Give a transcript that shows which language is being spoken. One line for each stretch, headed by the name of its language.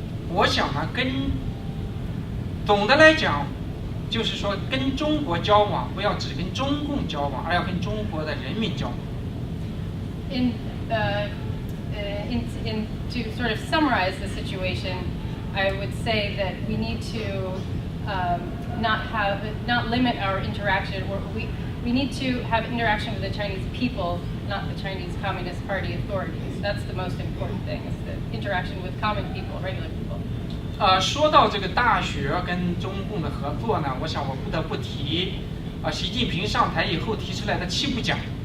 Chinese: 我想呢，总的来讲，就是说跟中国交往，不要只跟中共交往，而要跟中国的人民交往。
English: To sort of summarize the situation, I would say that we need to not limit our interaction, or we need to have interaction with the Chinese people, not the Chinese Communist Party authorities. That's the most important thing, is the interaction with common people, regular people.
Chinese: 说到这个大学跟中共的合作呢，我想我不得不提习近平上台以后提出来的7不讲。